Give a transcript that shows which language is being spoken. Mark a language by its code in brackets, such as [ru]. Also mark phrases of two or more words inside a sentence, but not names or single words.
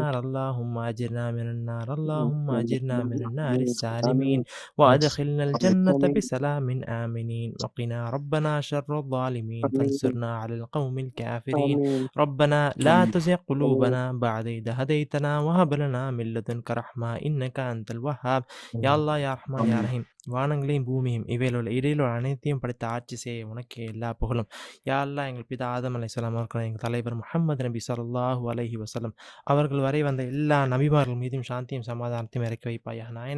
[ar] النار اللهم أجرنا من النار اللهم أجرنا من النار ஆமீன் السالمين ஆமீன் وأدخلنا الجنة ஆமீன் بسلام آمنين وقنا ربنا شر الظالمين ஆமீன் فانصرنا على القوم الكافرين. ஆமீன் ربنا لا تزغ ஆமீன் قلوبنا بعد إذ هديتنا وهب لنا من لدنك رحمة إنك أنت الوهاب. يا الله يا رحمن يا رحيم. [ta] வானங்களையும் பூமியும் இவையில் இடையிலுள்ள அனைத்தையும் படைத்து ஆட்சி செய்ய உனக்கே எல்லா புகழும். [ar] يا الله [ta] எங்கள் பிதா ஆதம் அலைஹிஸ்ஸலாம் அவர்கள் எங்கள் தலைவர் முஹம்மது நபி [ar] صلى الله عليه وسلم [ta] அவர்கள் வரை வந்த எல்லா நபிமார்கள் மீதும் சாந்தியும் சமாதானத்தையும் இறக்கி வைப்பாயாக நாயனே.